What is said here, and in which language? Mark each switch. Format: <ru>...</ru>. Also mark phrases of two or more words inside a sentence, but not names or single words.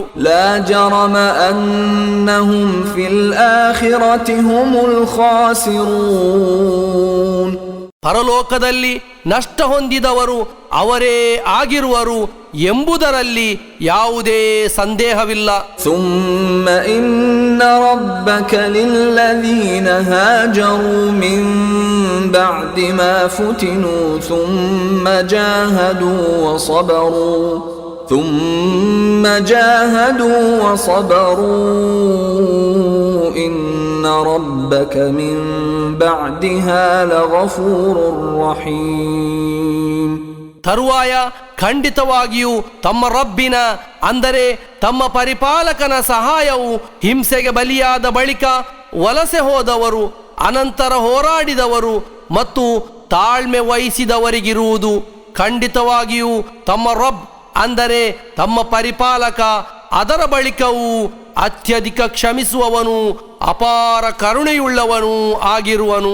<ar>لا جرم أنهم في الآخرة هم الخاسرون.</ar> <kn>ಪರಲೋಕದಲ್ಲಿ ನಷ್ಟ ಹೊಂದಿದವರು ಅವರೇ ಆಗಿರುವರು ಎಂಬುದರಲ್ಲಿ ಯಾವುದೇ ಸಂದೇಹವಿಲ್ಲ.</kn> <ar>ثم إن ربك للذين هاجروا من بعد ما فتنوا ثم جاهدوا وصبروا إن ربك من بعدها لغفور رحيم.</ar> <kn>ತರುವಾಯ ಖಂಡಿತವಾಗಿಯೂ ತಮ್ಮ ರಬ್ಬಿನ, ಅಂದರೆ ತಮ್ಮ ಪರಿಪಾಲಕನ ಸಹಾಯವು ಹಿಂಸೆಗೆ ಬಲಿಯಾದ ಬಳಿಕ ವಲಸೆ ಹೋದವರು, ಅನಂತರ ಹೋರಾಡಿದವರು ಮತ್ತು ತಾಳ್ಮೆ ವಹಿಸಿದವರಿಗಿರುವುದು. ಖಂಡಿತವಾಗಿಯೂ ತಮ್ಮ ರಬ್, ಅಂದರೆ ತಮ್ಮ ಪರಿಪಾಲಕ, ಅದರ ಬಳಿಕವೂ ಅತ್ಯಧಿಕ ಕ್ಷಮಿಸುವವನು, ಅಪಾರ ಕರುಣೆಯುಳ್ಳವನು ಆಗಿರುವನು.</kn>